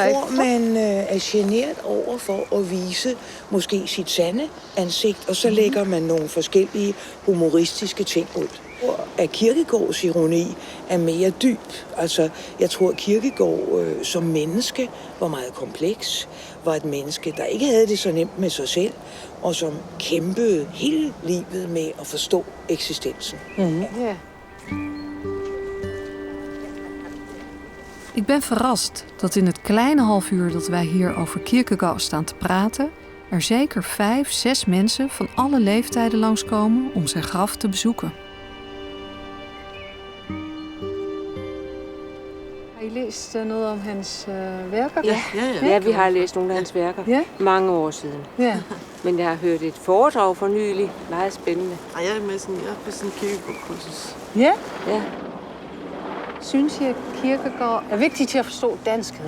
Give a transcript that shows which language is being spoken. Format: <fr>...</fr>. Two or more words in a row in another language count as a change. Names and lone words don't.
<da>Jeg tror, man er genert over for at vise måske sit sande ansigt, og så lægger man nogle forskellige humoristiske ting ud. At Kierkegaards ironi er mere dyb. Altså, jeg tror, at Kierkegaard som menneske var meget kompleks. Var et menneske, der ikke havde det så nemt med sig selv, og som kæmpede hele livet med at forstå eksistensen. Ja.</da> <nl>Ik ben verrast dat in het kleine half uur dat wij hier over Kierkegaard staan te praten, er zeker 5, 6 mensen van alle leeftijden langskomen om zijn graf te bezoeken.</nl> <da>I læst noget om hans værker? Ja, vi har læst nogle af hans værker mange år siden. Ja. Men jeg har hørt et foredrag for nylig. Meget spændende. Og jeg er på sådan en kirkegårdkursus. Ja? Ja. Synes jeg, at Kierkegaard er vigtig til at forstå danskhed?</da>